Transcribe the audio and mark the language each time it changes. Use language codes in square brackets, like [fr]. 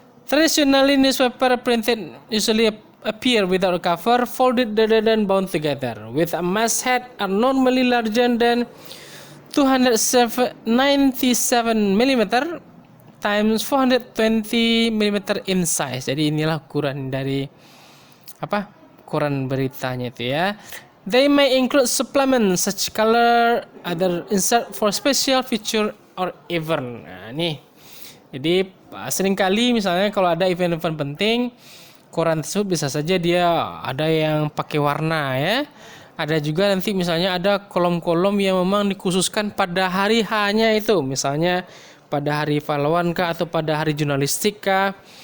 [en] Traditionally, newspaper printed usually appear without a cover, folded rather than bound together, with a masthead are normally larger than 297 mm times 420 mm in size. [id] Jadi inilah ukuran dari koran beritanya itu ya. [en] They may include supplements such color, other insert for special feature or event. [id] Nah, nih. Jadi seringkali misalnya kalau ada event-event penting, koran tersebut bisa saja dia ada yang pakai warna ya. Ada juga nanti misalnya ada kolom-kolom yang memang dikhususkan pada hari hanya itu. Misalnya pada hari pahlawan kah atau pada hari jurnalistik kah.